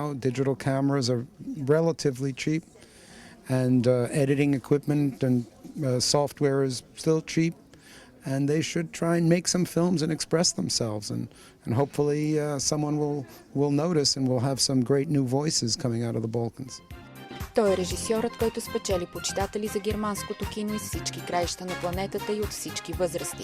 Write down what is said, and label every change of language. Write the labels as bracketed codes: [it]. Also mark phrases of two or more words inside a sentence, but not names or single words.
[en] Digital cameras are relatively cheap, and editing equipment and software is still cheap, and they should try and make some films and express themselves, and hopefully someone will notice, and we'll have some great new voices coming out of the Balkans. [bg] Той е режисьорът, който спечели почитатели за германското кино из всички краища на планетата и от всички възрасти.